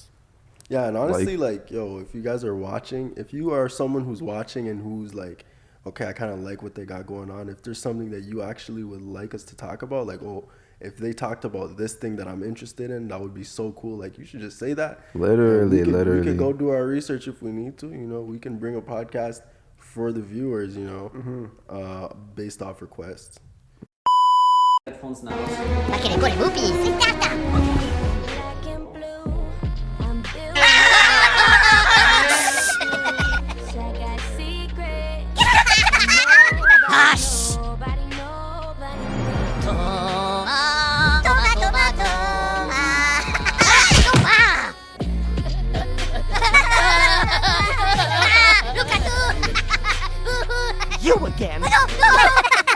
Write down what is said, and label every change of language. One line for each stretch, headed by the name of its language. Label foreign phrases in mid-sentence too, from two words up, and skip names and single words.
English: Yeah, and honestly, like, yo, if you guys are watching, if you are someone who's watching and who's like, okay, I kind of like what they got going on, if there's something that you actually would like us to talk about, like, oh, if they talked about this thing that I'm interested in, that would be so cool. Like, you should just say that. Literally, We could go do our research if we need to. You know, we can bring a podcast for the viewers, you know, based off requests. Headphones now.
Italian: Ma che le cuore buchi, si scatta!
English: Hush!
Spanish: Toma, toma, toma, toma! Toma!
Italian: Luca, tu!
English: You again? No, no!